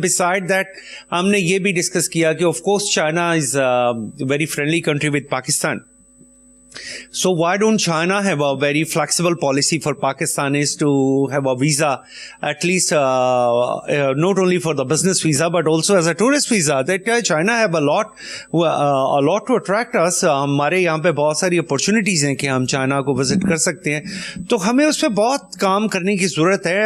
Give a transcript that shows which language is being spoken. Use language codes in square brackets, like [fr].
[en] beside that [ur] ہم نے یہ بھی ڈسکس کیا کہ [en] Of course China is very friendly country with Pakistan. So why don't China have a very flexible policy for Pakistanis to have a visa, at least not only for the business visa but also as a tourist visa? That China have a lot to attract us. [ur] ہمارے یہاں پہ بہت ساری opportunities ہیں کہ ہم China کو visit کر سکتے ہیں, تو ہمیں اس پہ بہت کام کرنے کی ضرورت ہے.